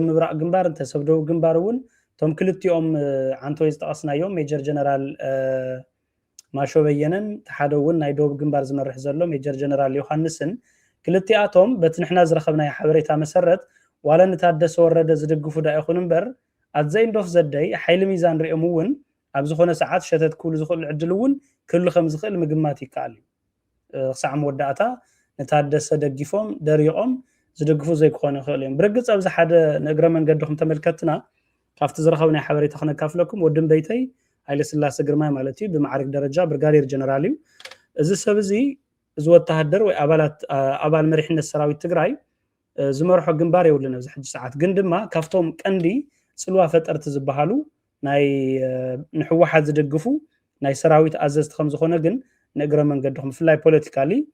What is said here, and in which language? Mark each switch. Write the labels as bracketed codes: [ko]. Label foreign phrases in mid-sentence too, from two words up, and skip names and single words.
[ti] ምብራቅ ግንባር ተሰብ ደቡብ ግንባር እውን ቶም ክልቲኦም ዓንተ ወይ ዝጠቀስናዮም ሜጀር ጀነራል ማሾ በየነን ተሓደ እውን ናይ ደቡብ ግንባር ዝመርሕ ዘሎ ሜጀር ጀነራል ዮሐንስን ክልቲኣቶም በቲ ንሕና ዝረኸብናዮ ሓበሬታ መሰረት ዋላ ንታደሰ ወረደ ዝድግፉ ዳ ይኹን እምበር [en] at the end of the day [ti] ሓይሊ ሚዛን ሪኦም እውን ኣብ ዝኾነ ሰዓት ሸተት ክብሉ ዝኽእሉ ዕድል እውን ክህሉ ከም ዝኽእል ምግማት ይከኣል እዩ ክሳዕ መወዳእታ ንታደሰ ደጊፎም ደሪቖም ዝድግፉ ዘይክኾኑ ይኽእል እዮም ብርግፅ ኣብዚ ሓደ ንእግረ መንገድኩም ተመልከትና ካብቲ ዝረኸብናዮ ሓበሬታ ክነካፍለኩም ወድን በይተይ ሃይለ ስላሴ ግርማይ ማለት እዩ ብማዕረግ ደረጃ ብርጋዴር ጀነራል እዩ እዚ ሰብ እዚ እዚ ወተሃደር ወይ ኣባል መሪሕነት ሰራዊት ትግራይ ዝመርሖ ግንባር የብሉን ኣብዚ ሕጂ ሰዓት ግን ድማ ካብቶም ቀንዲ ጽልዋ ፈጠርቲ ዝበሃሉ ናይ ንሕወሓት ዝደግፉ ናይ ሰራዊት ኣዘዝቲ ከም ዝኾነ ግን ንእግረ መንገድኩም ፍላይ ፖለቲካሊ